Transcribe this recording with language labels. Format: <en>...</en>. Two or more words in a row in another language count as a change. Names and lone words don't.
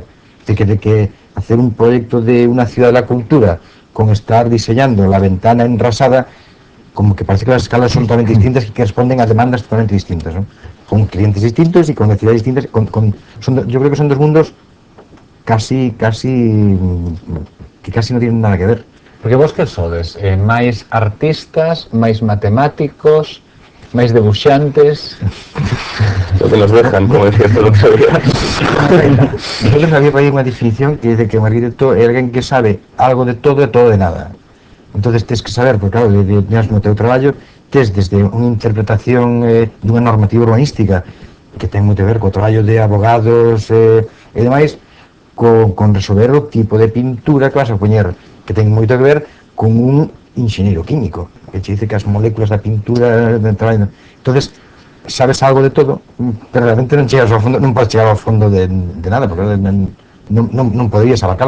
<es>Es decir, que hacer un proyecto de una ciudad de la cultura con estar diseñando la ventana enrasada, como que parece que las escalas son totalmente distintas y que responden a demandas totalmente distintas, ¿no? Con clientes distintos y con necesidades distintas. Yo creo que son dos mundos que casi no tienen nada que ver.</es> <gl>Porque vos que sodes? Máis artistas, máis matemáticos, máis debuxantes?</gl> <es>Lo que nos dejan, como decía el otro día. Nosotros había por ahí una definición que dice que un arquitecto es alguien que sabe algo de todo de nada. Entonces tienes que saber, porque claro,</es> <gl>no teu traballo,</gl> <es>tienes desde</es> <gl>unha interpretación dunha normativa urbanística que ten moito a ver co traballo de abogados e demais, con resolver o tipo de pintura que vas a poñer, que ten moito a ver con un ingeniero químico,</gl> <es>que te dice</es> <gl>que as moléculas da pintura entonces sabes algo de todo, pero realmente non chegas ao fondo, non podes chegar ao fondo de nada, porque non podrías abarcarlo.</gl>